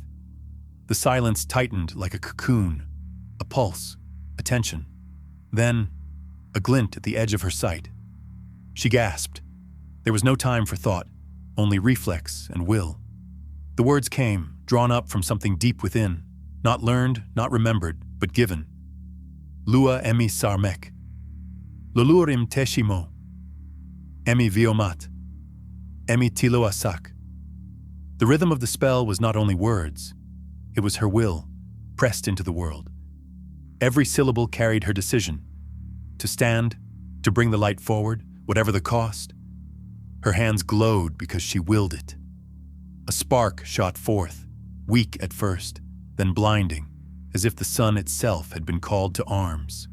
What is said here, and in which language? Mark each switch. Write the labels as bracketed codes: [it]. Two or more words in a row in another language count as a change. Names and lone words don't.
[en] The silence tightened like a cocoon, a pulse, a tension. Then, a glint at the edge of her sight. She gasped. There was no time for thought, only reflex and will. The words came, drawn up from something deep within, not learned, not remembered, but given. Lua emi sarmek. Lulurim teshimo. Emi viomat. Emi tilo asak. The rhythm of the spell was not only words, it was her will, pressed into the world. Every syllable carried her decision. To stand, to bring the light forward, whatever the cost. Her hands glowed because she willed it. A spark shot forth, weak at first, then blinding, as if the sun itself had been called to arms.